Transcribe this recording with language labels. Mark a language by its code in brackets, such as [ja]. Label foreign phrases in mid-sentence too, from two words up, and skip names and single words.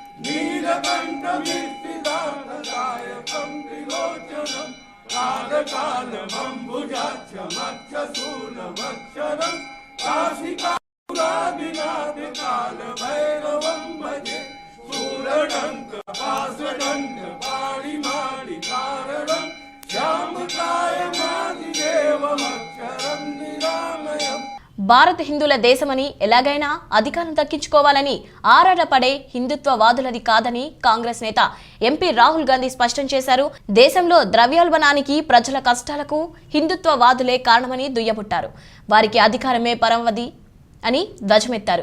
[sa] नीलकण्ठमीर्तिदायकं त्रिलोचनं कालकालमम्बुजाक्षमक्षशूलमक्षरं काशिकापुरादिनाथकालभैरवं भजे शूलडङ्कपाशदण्डपाणिमाणिकारणं श्यामकायमादिदेवमक्षरं निरामयम्. [te] భారత్ హిందువుల దేశమని ఎలాగైనా అధికారం దక్కించుకోవాలని ఆరాటపడే హిందుత్వవాదులది కాదని కాంగ్రెస్ నేత ఎంపీ రాహుల్ గాంధీ స్పష్టం చేశారు. దేశంలో ద్రవ్యోల్బణానికి, ప్రజల కష్టాలకు హిందుత్వవాదులే కారణమని దుయ్యబుట్టారు. వారికి అధికారమే పరమవది అని ధ్వజమెత్తారు.